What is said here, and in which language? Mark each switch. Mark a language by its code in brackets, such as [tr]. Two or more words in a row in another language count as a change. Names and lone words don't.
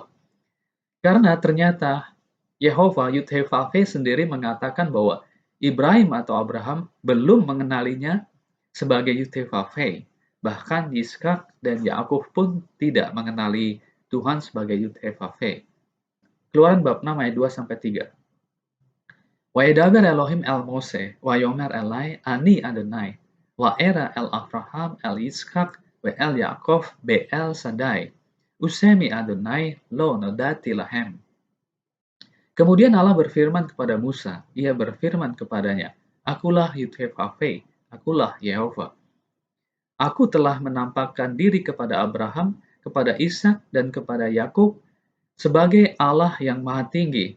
[id] Karena ternyata Yehova Yud-Heh-Vah-Veh sendiri mengatakan bahwa Ibrahim atau Abraham belum mengenalinya sebagai Yud-Heh-Vah-Veh. Bahkan Yiskak dan Yakub pun tidak mengenali Tuhan sebagai Yud-Heh-Vah-Veh. Keluaran bab 6 ayat 2-3. [he] וידבר אלהים אל משה ויאמר אליו אני יהוה, וארא אל אברהם אל יצחק ואל יעקב באל שדי ושמי יהוה לא נודעתי להם. [id] Kemudian Allah berfirman kepada Musa, ia berfirman kepadanya, Akulah Yud-Heh-Vah-Veh, akulah Yehova. Aku telah menampakkan diri kepada Abraham, kepada Ishak, dan kepada Yakub sebagai Allah yang Maha Tinggi.